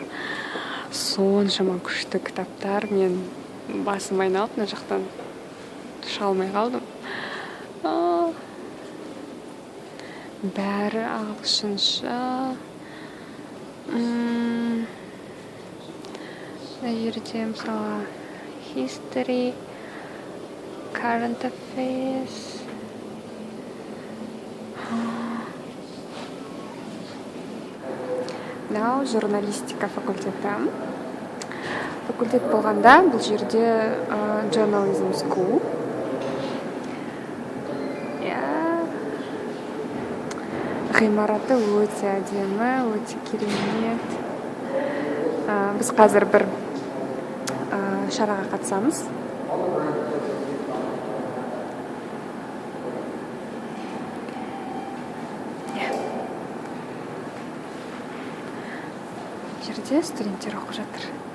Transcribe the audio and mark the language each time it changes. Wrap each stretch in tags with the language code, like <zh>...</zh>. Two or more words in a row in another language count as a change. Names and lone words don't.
<kk>Соншама күшті кітаптар. Мен басым айналып, мына жақтан түше алмай қалдым. Бәрі ағылшынша. Мына жерде мысалы</kk> <en>history, current affairs.</en> <kk>Мынау журналистика факультеті. Факультет болғанда бұл жерде</kk> <en>journalism school.</en> <kk>Ғимараты өте әдемі, өте керемет. Біз қазір бір шараға қатысамыз. Жерде студенттер оқып жатыр.</kk>